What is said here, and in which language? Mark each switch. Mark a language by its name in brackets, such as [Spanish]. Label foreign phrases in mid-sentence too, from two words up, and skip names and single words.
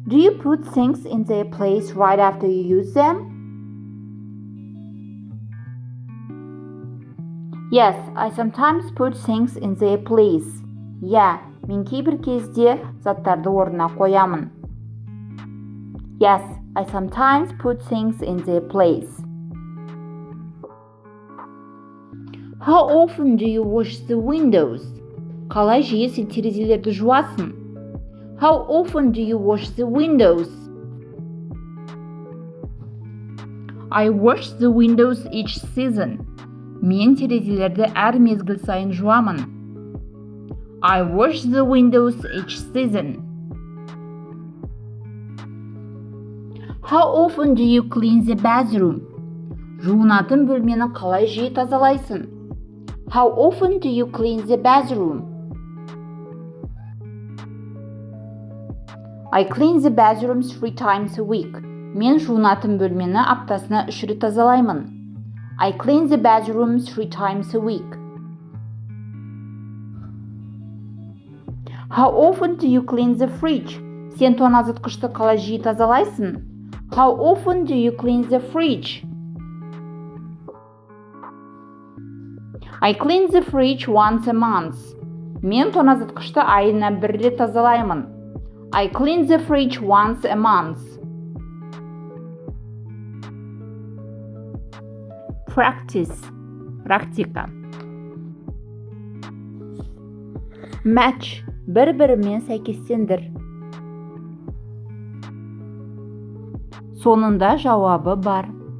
[English] Do you put things in their place right after you use them? Yes, I sometimes put things in their place. Yeah, [Kazakh] мен кейбір кезде заттарды орнына қоямын. [English] Yes, I sometimes put things in their place. How often do you wash the windows? [Kazakh] Қалай жиі сен терезелерді жуасың? [English] How often do you wash the windows? I wash the windows each season. [Kazakh] Мен терезелерді әр мезгіл сайын жуамын. [English] I wash the windows each season. How often do you clean the bathroom? [Kazakh] Жуынатын бөлмені қалай жиі тазалайсың? [English] How often do you clean the bathroom? I clean the bathroom 3 times a week. [Kazakh] Мен жуынатын бөлмені аптасына 3 рет тазалаймын. [English] I clean the bathroom 3 times a week. How often do you clean the fridge? [Kazakh] Сен тоңазытқышты қалай жиі тазалайсың? [English] How often do you clean the fridge? I clean the fridge once a month. [Kazakh] Мен тоңазытқышты айына 1 рет тазалаймын. [English] I clean the fridge once a month. Practice. [Kazakh] Практика. Match. Бір-бірімен сәйкестендір. Соңында жауабы бар.